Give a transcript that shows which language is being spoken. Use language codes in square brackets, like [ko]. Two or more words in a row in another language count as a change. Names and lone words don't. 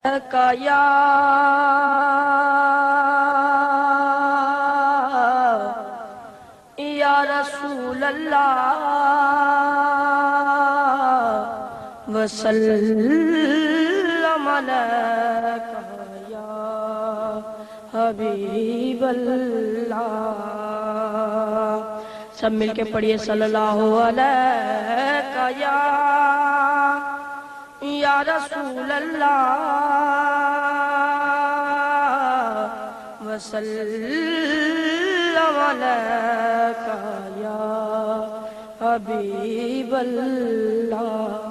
[ar] يا رسول الله وسلم عليك يا حبيب الله. [ur] سب ملکے پڑھیے [ar] صلى الله عليك يا رسول الله وسلم عليك يا حبيب الله.